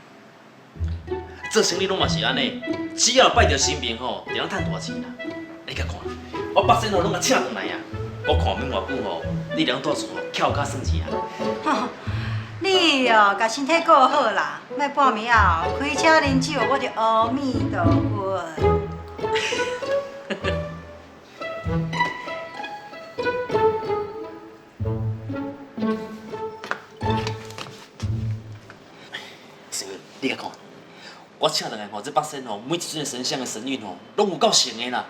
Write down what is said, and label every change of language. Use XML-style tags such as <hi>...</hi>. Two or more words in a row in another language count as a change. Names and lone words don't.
<nan>做生意拢嘛是安尼，只要拜着神明吼，就能赚大钱啦。你甲看，我八仙吼拢甲请转来啊！我看免偌久吼，你两住厝吼翘脚算钱啊！你哦，甲身体顾好啦，莫半暝啊开车啉酒，我就阿弥陀佛。你甲看。我请人来吼，这八仙吼，每一尊的神像的神韵吼，拢有够神的啦。</nan>